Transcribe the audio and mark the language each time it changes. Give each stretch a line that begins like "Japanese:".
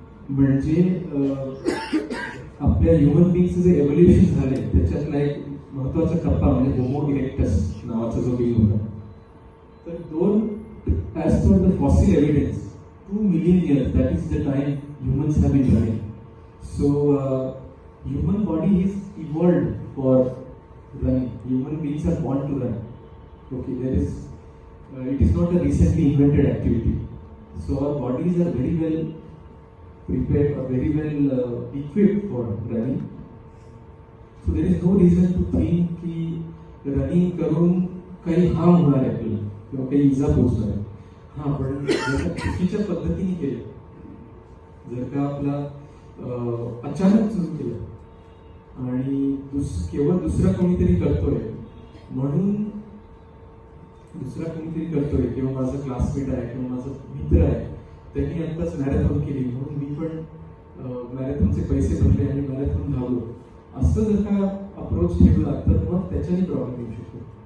Marathi: म्हणजे आपल्या ह्युमन बीइंगचं जे एव्होल्युशन झालंय त्याच्यातला एक महत्वाचा टप्पा म्हणजे होमो इरेक्टस नावाचा जो बीइंग होता.
English: तर as per the fossil evidence 2 million years, that is the time humans have been running. So human body is evolved for running. Human beings are born to run. Okay, it is not a recently invented activity. So our bodies are very well prepared or very well equipped for running. So there is no reason to think
Marathi: की running करून काही harm होणार आहे आपल्याला किंवा काही इजा पोहोचणार आहे. हां, पण जर चुकीच्या पद्धतीने केलं, जर का आपला अचानक सुरू केलं आणि केवळ दुसरा कोणीतरी करतोय म्हणून, दुसरा कोणीतरी करतोय किंवा माझा क्लासमेट आहे किंवा माझा मित्र आहे त्यांनी आत्ताच मॅरेथॉन केली म्हणून मी पण मॅरेथॉनचे पैसे भरले आणि मॅरेथॉन धावलो, असं जर का अप्रोच ठेवला तर मग त्याच्याने प्रॉब्लेम येऊ शकतो.